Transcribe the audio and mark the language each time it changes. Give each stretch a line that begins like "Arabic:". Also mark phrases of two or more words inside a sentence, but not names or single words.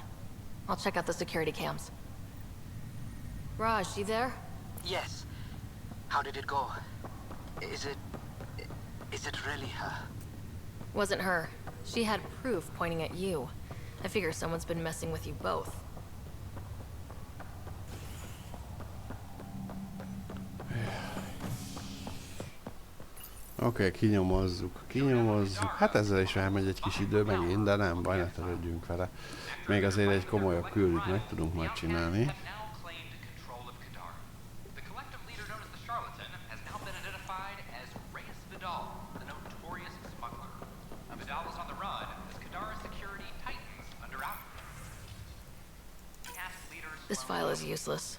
English: I'll check out the security cams. Raj, you there? Yes. How did it go? Is it really her? Wasn't her. She had proof pointing at you. I figure someone's been messing with you both.
Hungarian: Oké, kinyomozzuk. Hát ezzel is elmegy egy kis idő megint, de nem baj, ne törődjünk vele. Még azért egy komolyabb küldőt meg tudunk majd csinálni.
English: This file is useless.